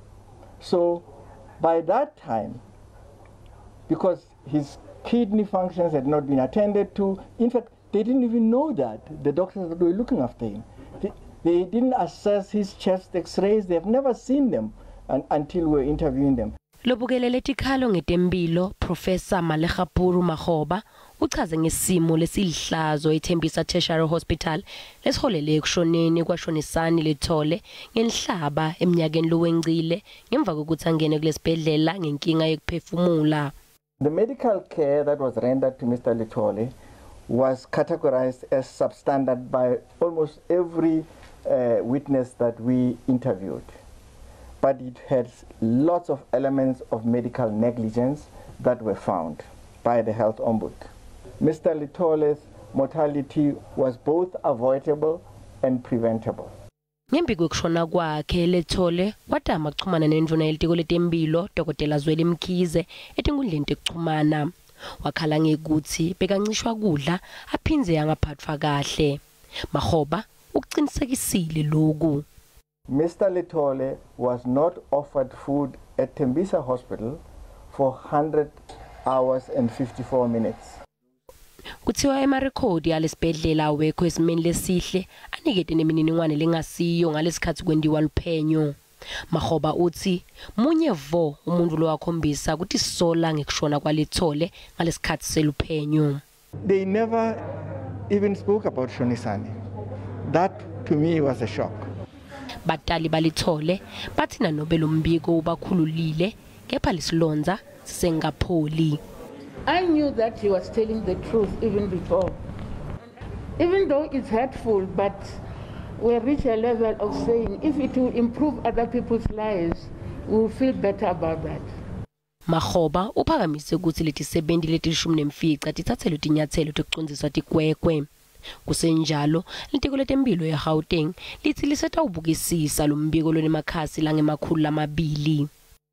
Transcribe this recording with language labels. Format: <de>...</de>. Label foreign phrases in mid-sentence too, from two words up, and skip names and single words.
<en>So by that time, because his kidney functions had not been attended to, in fact, they didn't even know that, the doctors that were looking after him. They didn't assess his chest x-rays. They've never seen them until we're interviewing them.</en> <ss>Lobukelele tikhalo ngetempilo Professor Malekgapuru Makgoba uchaze ngesimo lesilihlazo eThembisa Tertiary Hospital lesiholele ekushoneni kwaShonisani Lethole ngenhlaba eminyakeni lowengcile ngemva kokuthi angene kulesibhedlela ngenkinga yokuphefumula.</ss> <en>The medical care that was rendered to Mr. Lethole was categorized as substandard by almost every witness that we interviewed. But it had lots of elements of medical negligence that were found by the health ombud. Mr. Lethole's mortality was both avoidable and preventable.</en> <ss>Ngembi kokushona kwakhe Lethole watama ukuxhumana nendvuna yelitiko letempilo Dr. Zweli Mkhize etinkundleni tekuxhumana. Wakhala ngekuthi bekancishwa kudla aphinze yangaphathwa kahle. Makgoba ukuqinisekisile lokhu.</ss> <en>Mr. Lethole was not offered food at Tembisa Hospital for 100 hours and 54 minutes.</en> <ss>Kuthiwa emarekhodi yalesibhedlela awekho esimeni lesihle anikete nemininingwane lengasiyo ngalesikhathi kwendiwa luphenyo. Makgoba uthi munye vo umuntu lo wakhombisa ukuthi sola ngekushona kwaLethole ngalesikhathi seluphenyo.</ss> <en>They never even spoke about Shonisani. That to me was a shock.</en> <ss>Batali balithole bathi nanobe lo mbiko ubakhululile kepha lisilonza sisengapholi.</ss> <en>I knew that he was telling the truth even before. Even though it's hurtful, but we reach a level of saying if it will improve other people's lives, we will feel better about that.</en> <ss>Makgoba uphakamise ukuthi letisebenzi letilishumi nemfica tithathele tinyathelo tokucondziswa tikwekwe. Kusenjalo litiko letempilo eGauteng lithi lisetawubukisisa lo mbiko lonemakhasi langemakhulu 200.</ss>